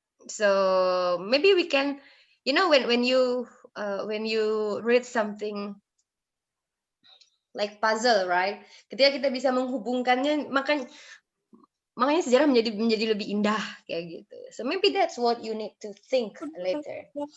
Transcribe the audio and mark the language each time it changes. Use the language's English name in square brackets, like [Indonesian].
[English] So maybe we can, you know, when you read something like puzzle, right? [Indonesian] Ketika kita bisa menghubungkannya, makanya sejarah menjadi lebih indah kayak gitu. [English] So maybe that's what you need to think later.